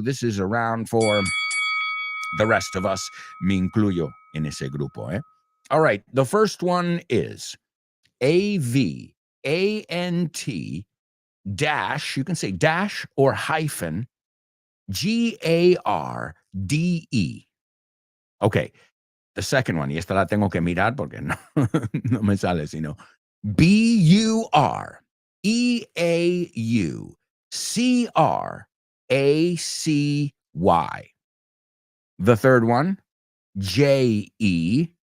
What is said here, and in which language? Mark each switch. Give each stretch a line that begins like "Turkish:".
English: This is a round for the rest of us.
Spanish: Me incluyo en ese grupo, eh?
English: All right. The first one is AVANT dash, you can say dash or hyphen, GARDE. Okay. The second one, y esta la tengo que mirar porque no, no me sale sino BUREAUCRACY. The third one, JE